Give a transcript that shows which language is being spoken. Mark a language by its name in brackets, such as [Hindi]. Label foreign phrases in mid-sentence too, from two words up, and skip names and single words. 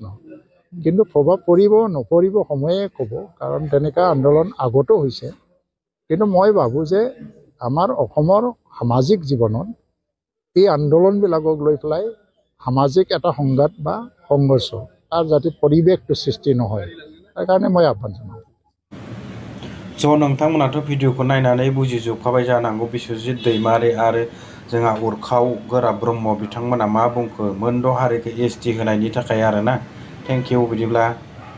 [Assamese] কিন্তু প্ৰভাৱ পৰিব নপৰিব সময়ে ক'ব, কাৰণ তেনেকুৱা আন্দোলন আগতো হৈছে। কিন্তু মই ভাবোঁ যে আমাৰ অসমৰ সামাজিক জীৱনত এই আন্দোলনবিলাকক লৈ পেলাই সামাজিক এটা সংঘাত বা সংঘৰ্ষ তাৰ যাতে পৰিৱেশটো সৃষ্টি নহয়, তাৰ কাৰণে মই আহ্বান জনাওঁ। [Bodo] नोंथांमोनाथ' भिडिअखौ नायनानै बुजिजोबखाबाय जानांगौ बिश्वजित दैमारि आरो जोंहा उरखाव गोरा ब्रह्म बिथांमोना मा बुंखो मोनद' हारिखौ ST होनायनि थाखाय आरोना। [English] thank you. बिदिब्ला